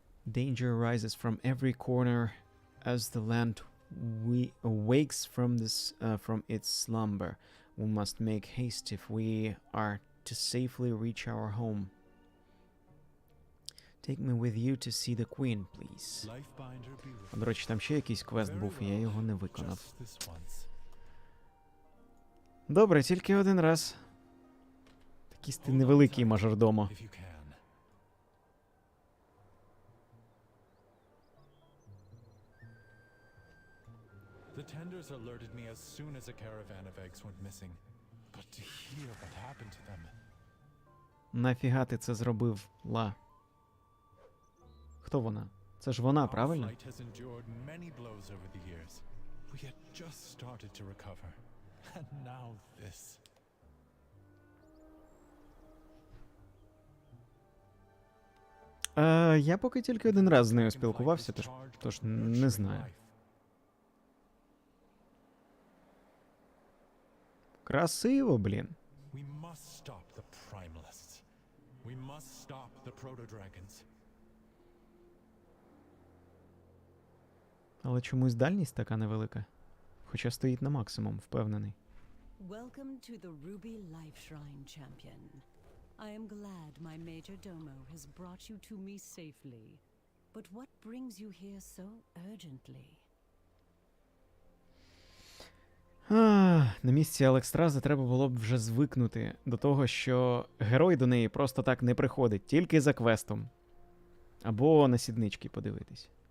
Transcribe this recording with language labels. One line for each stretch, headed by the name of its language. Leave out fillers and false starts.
English: Danger rises from every corner as the land awakes from its slumber. We must make haste if we are to safely reach our home. Take me with you to see the queen, please.
Ukrainian: До речі, там ще якийсь квест був, і я його не виконав. Добре, тільки один раз. Такий ти невеликий мажордомо.
English: The tenders alerted me as soon as a caravan of eggs went missing. But to hear what happened to them.
Ukrainian: Нафіга ти це зробив, Ла? Хто вона? Це ж вона, правильно?
English: Our flight has endured many blows over the years. We had just started to recover. And now this.
Ukrainian: Я поки тільки один раз з нею спілкувався, тож не знаю. Красиво, блін.
English: We must stop the primalists. We must stop the proto-dragons.
Ukrainian: Але чомусь дальність така невелика. Хоча стоїть на максимум, впевнений.
English: Welcome to the Ruby Life Shrine, champion. I am glad my major domo has brought you to me safely. But what brings you here so urgently?
Ukrainian: На місці Алекстрази треба було б вже звикнути до того, що герой до неї просто так не приходить, тільки за квестом. Або на сіднички подивитись.